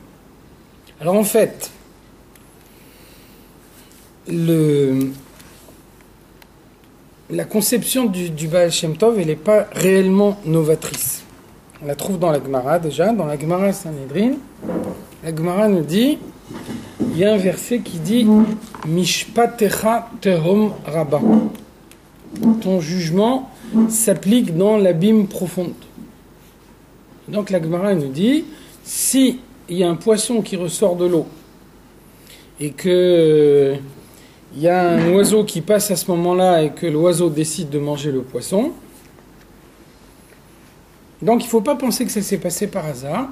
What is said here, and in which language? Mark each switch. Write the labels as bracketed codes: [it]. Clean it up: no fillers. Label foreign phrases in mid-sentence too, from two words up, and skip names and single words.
[fr] Alors en fait, la conception du Baal Shem Tov, elle n'est pas réellement novatrice. On la trouve dans la Gemara déjà, dans la Gemara Sanhedrin. La Gemara nous dit, il y a un verset qui dit « [he] משפטיך תהום רבה ». [fr] Ton jugement s'applique dans l'abîme profonde. Donc la Gemara nous dit, si il y a un poisson qui ressort de l'eau et que il y a un oiseau qui passe à ce moment-là et que l'oiseau décide de manger le poisson, donc il ne faut pas penser que ça s'est passé par hasard.